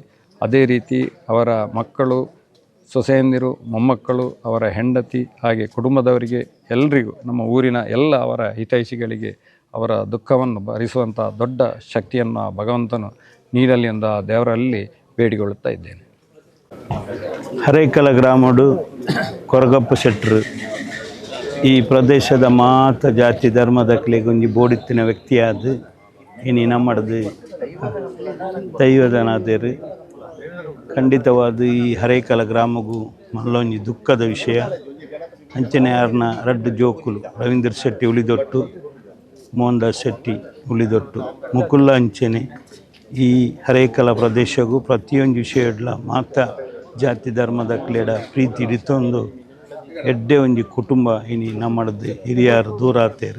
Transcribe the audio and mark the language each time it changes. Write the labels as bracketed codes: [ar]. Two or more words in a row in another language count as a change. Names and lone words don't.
[kn] ಅದೇ ರೀತಿ ಅವರ ಮಕ್ಕಳು, ಸೊಸೆಯಂದಿರು, ಮೊಮ್ಮಕ್ಕಳು, ಅವರ ಹೆಂಡತಿ, ಹಾಗೆ ಕುಟುಂಬದವರಿಗೆ ಎಲ್ಲರಿಗೂ, ನಮ್ಮ ಊರಿನ ಎಲ್ಲ ಅವರ ಹಿತೈಷಿಗಳಿಗೆ ಅವರ ದುಃಖವನ್ನು ಭರಿಸುವಂಥ ದೊಡ್ಡ ಶಕ್ತಿಯನ್ನು ಭಗವಂತನು ನೀಡಲಿ ಎಂದ ದೇವರಲ್ಲಿ ಬೇಡಿಕೊಳ್ಳುತ್ತಾ ಇದ್ದೇನೆ. [tcy] ಹರೇಕಲ ಗ್ರಾಮಡು ಕೊರಗಪ್ಪ ಶೆಟ್ಟರು ಈ ಪ್ರದೇಶದ ಮಾತ ಜಾತಿ ಧರ್ಮದ ಒಂಜಿ ಬೋಡಿತ್ತಿನ ವ್ಯಕ್ತಿಯಾದ ಇನಿ ನಮ್ಮಡದು ದೈವದನಾದೇರು. ಖಂಡಿತವಾದ ಈ ಹರೇಕಲ ಗ್ರಾಮಗೂ ಮಲ್ಲೊಂಜಿ ದುಃಖದ ವಿಷಯ. ಅಂಚನೆ ಯಾರನ್ನ 2 ಜೋಕುಲು ರವೀಂದ್ರ ಶೆಟ್ಟಿ ಉಳಿದೊಟ್ಟು, ಮೋಹನ್ದಾಸ್ ಶೆಟ್ಟಿ ಉಳಿದೊಟ್ಟು ಮುಕುಲ್ಲ ಅಂಚನೆ ಈ ಹರೇಕಲ ಪ್ರದೇಶಗೂ ಪ್ರತಿಯೊಂದು ವಿಷಯಡ್ಲ ಮಾತ ಜಾತಿ ಧರ್ಮದ ಕ್ಲೇಡ ಪ್ರೀತಿ ಹಿಡಿತೊಂದು ಎಡ್ಡೆ ಒಂಜಿ ಕುಟುಂಬ ಇನಿ ನಮ್ಮಡದು ಹಿರಿಯರು ದೂರ ಆತೇರು.